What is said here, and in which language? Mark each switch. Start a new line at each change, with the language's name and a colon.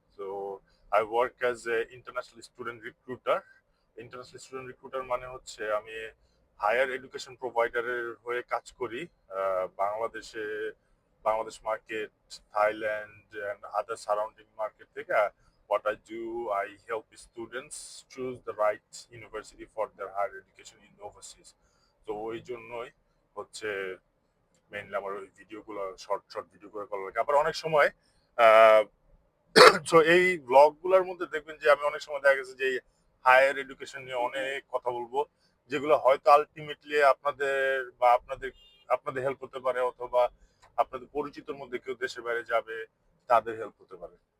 English: তো I work as a international student recruiter.
Bangla: International student recruiter মানে হচ্ছে আমি হায়ার এডুকেশন প্রোভাইডারের হয়ে কাজ করি বাংলাদেশে, Bangladesh market,
English: Thailand and other surrounding market
Bangla: থেকে।
English: What I do, I help students choose the right university for their higher education in overseas.
Bangla: তো ওই জন্যই হচ্ছে মেইনলি আমার ওই ভিডিওগুলো, শর্ট শর্ট ভিডিও করে করা লাগে। আবার অনেক সময় তো এই ব্লগ গুলোর মধ্যে দেখবেন যে আমি অনেক সময় দেখা গেছে যে হায়ার এডুকেশন নিয়ে অনেক কথা বলবো, যেগুলো হয়তো আলটিমেটলি আপনাদের বা আপনাদের হেল্প হতে পারে, অথবা আপনাদের পরিচিতর মধ্যে কেউ দেশের বাইরে যাবে তাদের হেল্প হতে পারে।